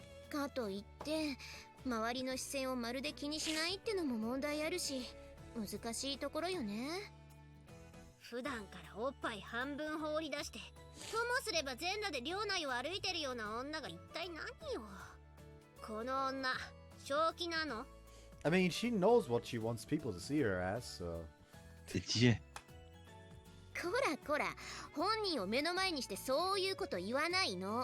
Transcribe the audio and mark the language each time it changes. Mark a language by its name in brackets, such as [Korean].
[Japanese] かといって周りの視線をまるで気にしないってのも問題あるし、難しいところよね。普段からおっぱい半分放り出して、ともすれば全裸で寮内を歩いてるような女が一体何よ。この女、正気なの？ [English] I mean, she knows what she wants people to see her as, so... Yeah. [Japanese] こらこら、本人を目の前にしてそういうこと言わないの。